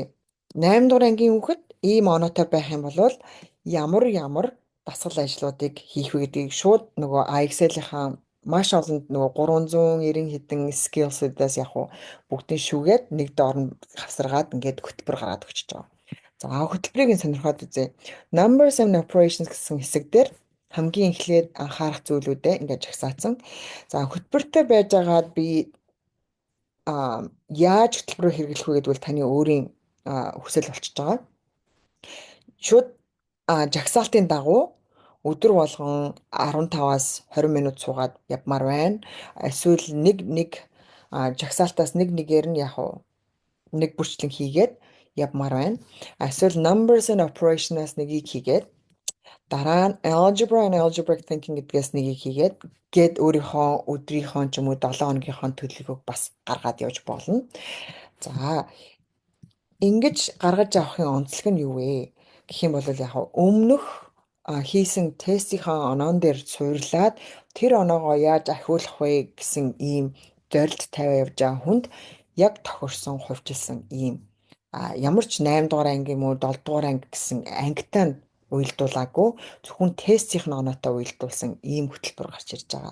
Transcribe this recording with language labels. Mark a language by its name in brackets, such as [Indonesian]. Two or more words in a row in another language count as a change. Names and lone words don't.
[Mongolian] 8 дугаар ангийн хүүхэд ийм оноотой байх юм бол ямар дасгал ажлуудыг хийх вэ гэдгийг шууд нөгөө Excel-ийнхаа маш олон нөгөө 390 хэдэн skills-уудаас бүгдийг шүүгээд нэг доор нь хавсаргаад ингээд хөтөлбөр гаргаад өгч байгаа. За хөтөлбөрийг нь сонирхоод үзье. [English] Numbers and operations [Mongolian] гэсэн хэсэг дээр хамгийн эхлээд анхаарах зүйлүүдээ ингээд жагсаацсан. За хөтөлбөртэй байж байгаад би яаж хөтөлбөрөөр хэрэглэх вэ гэдвэл таны өөрийн хүсэл болчихж байгаа. Шууд жагсаалтын дагуу өдөр болгон 15-аас 20 минут суугаад явмаар байна. Эсвэл нэг жагсаалтаас нэгээр нь нэг бүрчлэн хийгээд явмаар байна. Эсвэл [English] numbers and operation-аас [Mongolian] нэгийг хийгээд дараа нь [English] algebra and algebraic thinking [Mongolian] гэдгээс нэгийг хийгээд өөрийнхөө өдрийнхөө ч юм уу 7 хоногийнхоо төлөвлөгөөг бас гаргаад явж болно. За ингэж гаргаж авахын онцлог нь юу вэ гэх юм бол яг өмнөх хийсэн тестийнхаа оноон дээр суйрлаад тэр оноогоо яаж ахиулах вэ гэсэн ийм зорилт тавиа явж байгаа хүнд яг тохирсон хувьчилсан ийм ямар ч 8 дугаар анги юм уу 7 дугаар анги гэсэн ангитай нь уйлдуулаагүй зөвхөн тестийн оноотой уйлдуулсан ийм хөтөлбөр гарч ирж байгаа.